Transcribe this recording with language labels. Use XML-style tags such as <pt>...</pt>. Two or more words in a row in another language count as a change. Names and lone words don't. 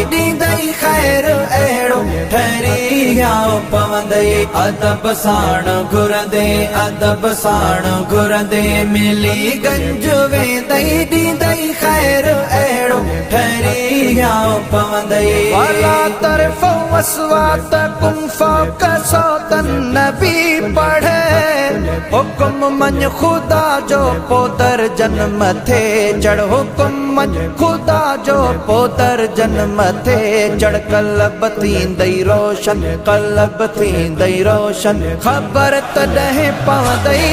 <sd>ڏيندي خير اهڙو ٺهري يا پوندي. ادب سان گهرندي، ادب سان گهرندي. ملي گنج ويندي، ڏيندي خير اهڙو ٺهري يا پوندي.</sd> <ar>ولا ترفعوا اصواتكم فوق صوت النبي</ar> <sd>پڙهه، حڪم مڃ خدا جو پوءِ درجن مٿي چڙهه، حڪم مڃ خدا جو پوءِ درجن مٿي چڙهه. قلب ٿيندي روشن، قلب ٿيندي روشن، خبر تڏهن پوندي.</sd>